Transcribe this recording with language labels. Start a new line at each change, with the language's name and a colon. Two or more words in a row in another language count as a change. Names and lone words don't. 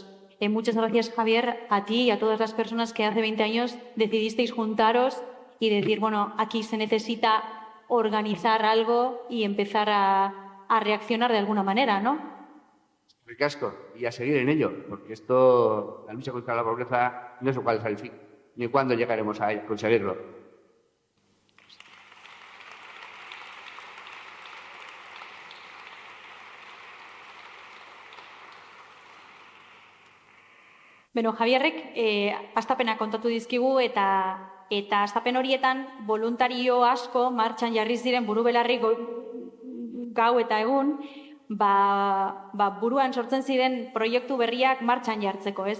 Spanish: Muchas gracias, Javier, a ti y a todas las personas que hace 20 años decidisteis juntaros y decir, bueno, aquí se necesita organizar algo y empezar a reaccionar de alguna manera, ¿no? Ricasco, y a seguir en ello, porque esto, la lucha contra la pobreza, no sé cuál es el fin, ni cuándo llegaremos a conseguirlo.
Basque: Beno, Javierrek, hastapena kontatu dizkigu eta hastapen horietan voluntario asko martxan jarri ziren burubelarri gau eta egun, buruan sortzen ziren proiektu berriak martxan jartzeko, ez?